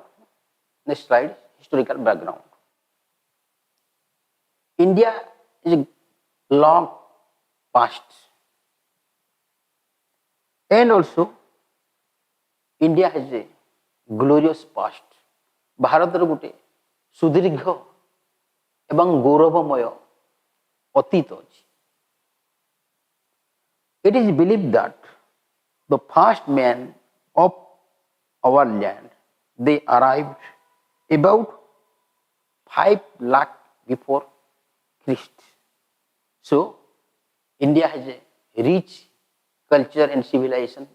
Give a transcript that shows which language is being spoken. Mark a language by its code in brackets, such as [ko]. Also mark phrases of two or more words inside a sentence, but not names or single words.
[en] Next slide, historical background. India is a long past, and also India has a glorious past. [or] ଭାରତର ଗୋଟେ ସୁଦୀର୍ଘ ଏବଂ ଗୌରବମୟ ଅତୀତ ଅଛି. [en] It is believed that the first men of our land, they arrived about 5 lakh before Christ. So India has a rich culture and civilization.